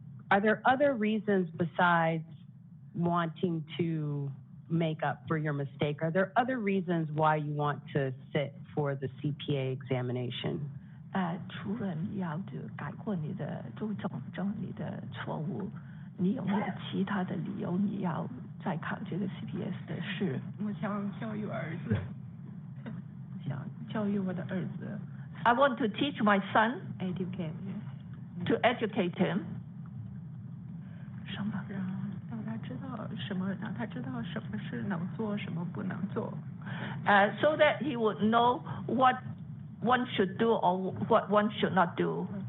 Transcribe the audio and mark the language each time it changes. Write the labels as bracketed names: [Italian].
[English] Are there other reasons besides wanting to make up for your mistake? Are there other reasons why you want to sit for the CPA examination? [Chinese] 除了你要改过你的纠正你的错误，你有没有其他的理由你要再考这个 CPS 的试？我想教育儿子，想教育我的儿子。 [English] I want to teach my son to educate him. [Chinese] 什么？让他知道什么，让他知道什么是能做，什么不能做。 [English] So that he would know what one should do or what one should not do.